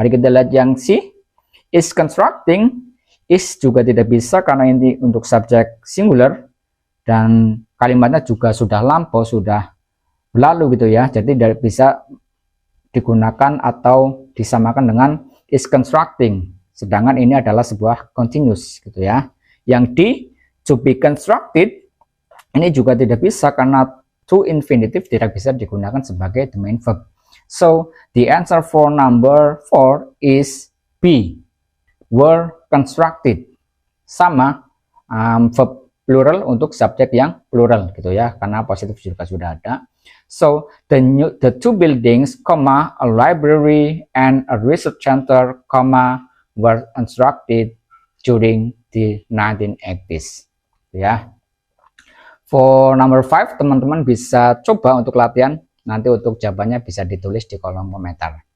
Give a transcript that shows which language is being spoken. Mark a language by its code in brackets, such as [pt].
[id] Mari kita lihat yang C, is constructing, is juga tidak bisa karena ini untuk subjek singular, dan kalimatnya juga sudah lampau, sudah berlalu gitu ya, jadi tidak bisa digunakan atau disamakan dengan is constructing, sedangkan ini adalah sebuah continuous gitu ya. Yang D, to be constructed, ini juga tidak bisa karena to infinitive tidak bisa digunakan sebagai the main verb. [en] So the answer for number 4 is B, were constructed. [id] Sama verb plural untuk subjek yang plural gitu ya, karena positif juga sudah ada. [en] So the two buildings, a library and a research center, were constructed during the 1980s. [id] Ya. [en] For number 5, [id] teman-teman bisa coba untuk latihan. Nanti untuk jawabannya bisa ditulis di kolom komentar.